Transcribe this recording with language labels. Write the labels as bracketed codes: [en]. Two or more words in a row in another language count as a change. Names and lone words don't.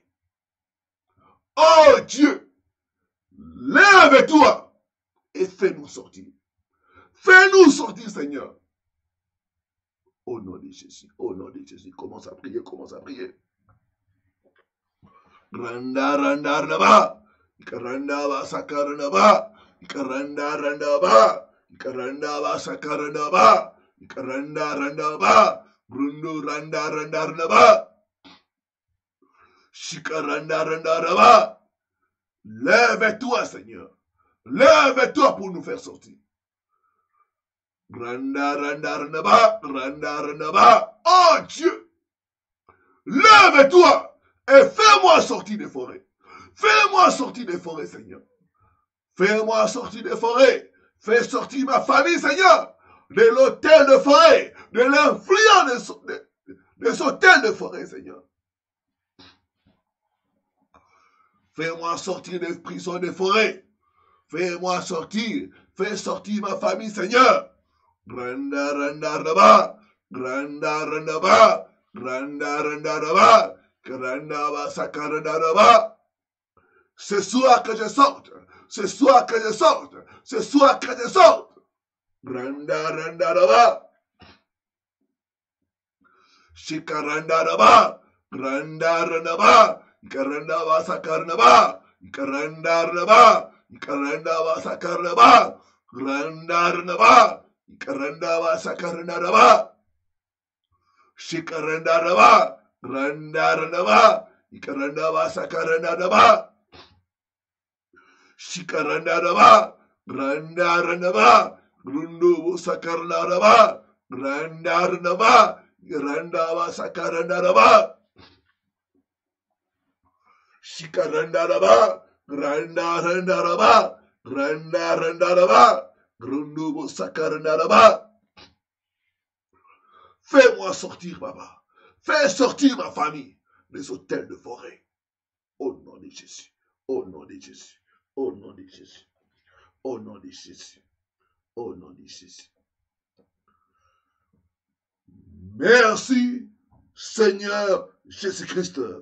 [fr] Oh Dieu! Lève-toi et fais-nous sortir. Fais-nous sortir, Seigneur. Au nom de Jésus. Au nom de Jésus. Commence à prier, commence à prier. Randa randa randa. Karanda ba sakaranda ba. Karanda randa ba. Karanda ba sakaranda ba. Karanda randa ba. Brundo randa randa randa ba. Shikaranda randa randa ba. Lève-toi, Seigneur. Lève-toi pour nous faire sortir. Randa randa randa ba. Randa randa ba. Oh Dieu. Lève-toi. Et fais-moi sortir des forêts. Fais-moi sortir des forêts, Seigneur. Fais-moi sortir des forêts. Fais sortir ma famille, Seigneur, de l'hôtel de forêt, de l'influence des hôtels de forêt, Seigneur. Fais-moi sortir des prisons de forêt. Fais-moi sortir. Fais sortir ma famille, Seigneur. Granda, randa, raba. Granda, randa, ba. Granda, randa, raba. Ce soir que je sorte, ce soir que je sorte, ce soir que je sorte. Randa randa raba. Shikaranda raba. Randa randa ba. Karanda ba sakarna ba. Karanda raba. Karanda ba sakarna ba. Randa randa ba. Karanda ba sakarna raba. Shikaranda raba. Randa randa ba, ikaranda ba sakaranda ba, shikaranda ba, randa randa ba, rundu sakaranda ba, randa randa ba, randa ba sakaranda ba, shikaranda ba, randa randa ba, randa randa ba, rundu sakaranda ba. Fais-moi sortir, papa. Fais sortir ma famille des hôtels de forêt. Au nom de Jésus. Au nom de Jésus. Au nom de Jésus. Au nom de Jésus. Au nom de Jésus. Merci, Seigneur Jésus-Christ.